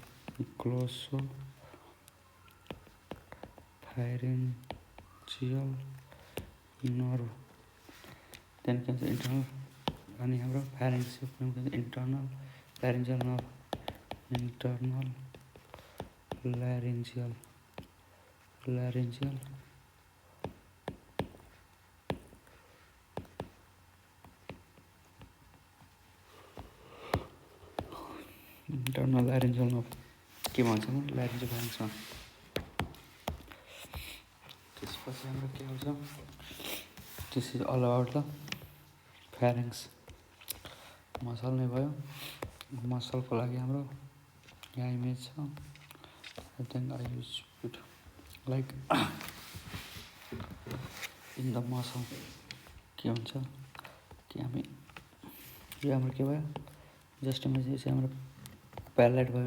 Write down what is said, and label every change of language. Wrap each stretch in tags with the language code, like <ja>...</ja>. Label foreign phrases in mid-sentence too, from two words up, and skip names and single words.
<en>nerve then</en> <ne>के हुन्छ इन्टर्नल अनि हाम्रो फेरिङ्स</ne> <en>internal pharyngeal nerve</en> <ne>laryngeal</ne> <en>internal laryngeal</en> <ne>के भन्छ ल्यारिन्जोफारिङ्समा। त्यसपछि हाम्रो के आउँछ,</ne> <en>This is all about the pharynx.</en> <ne>मसल नै भयो। मसलको लागि हाम्रो यहाँ इमेज छ।</ne> <en>then I use it like in the muscle</en> <ne>के हुन्छ कि हामी यो हाम्रो के भयो,</ne> <en>just image</en> <ne>चाहिँ हाम्रो प्यालेट भयो।</ne>